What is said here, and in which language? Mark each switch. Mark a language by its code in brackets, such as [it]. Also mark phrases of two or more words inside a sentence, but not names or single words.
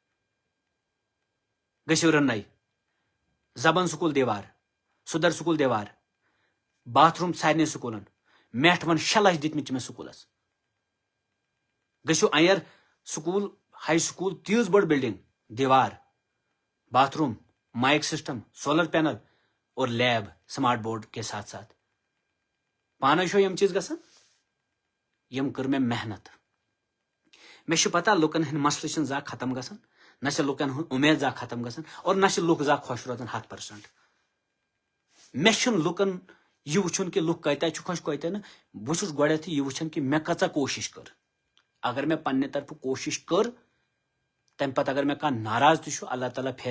[ks] گٔژھِو رناے زبان سکوٗل دیوار سُدر سکوٗل دیوار باتھ روٗم سارنٕے سکوٗلن میٹھ ون 6 لچھ دِتمٕتۍ چھِ مےٚ سکوٗلس گٔژھِو ایر سکوٗل ہاے سکوٗل تیٖژ بٔڑ بلڈنگ دیوار باتھ روٗم مائک سسٹم سولر پینل اور لیب سمارٹ بورڈ [ur] کے ساتھ ساتھ [ks] پانے چھو یم چیز گژھان یم کٔر مےٚ محنت مےٚ چھِ پتہ لُکن ہٕنٛدۍ مسلہٕ چھِنہٕ زانٛہہ ختم گژھان نہ چھِ لُکن ہُنٛد اُمید زانٛہہ ختم گژھان اور نہ چھِ لُکھ زانٛہہ خۄش روزان 100%. مےٚ چھُنہٕ لُکن یہِ وٕچھُن کہِ لُکھ کۭتیاہ چھِ خۄش کۭتیاہ نہٕ بہٕ چھُس گۄڈٮ۪تھٕے یہِ وٕچھان کہِ مےٚ کۭژاہ کوٗشش کٔر اگر مےٚ پننہِ طرفہٕ کوٗشش کٔر تمہِ پتہٕ اگر مےٚ کانٛہہ ناراض تہِ چھُ اللہ تعالیٰ پھیرِ